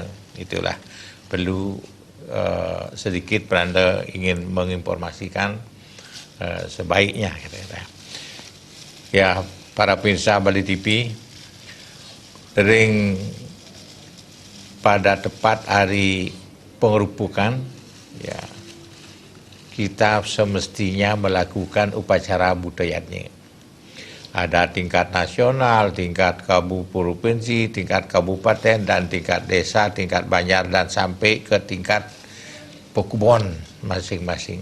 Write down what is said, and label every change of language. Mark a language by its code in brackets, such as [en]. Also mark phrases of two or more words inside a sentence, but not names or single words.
[id] Itulah perlu sedikit Belanda ingin menginformasikan sebaiknya. Ya para pemirsa Bali TV, ring pada tepat hari pengerupukan ya kita semestinya melakukan upacara budayanya. Ada tingkat nasional, tingkat provinsi, tingkat kabupaten, dan tingkat desa, tingkat banjar, dan sampai ke tingkat pekubon masing-masing.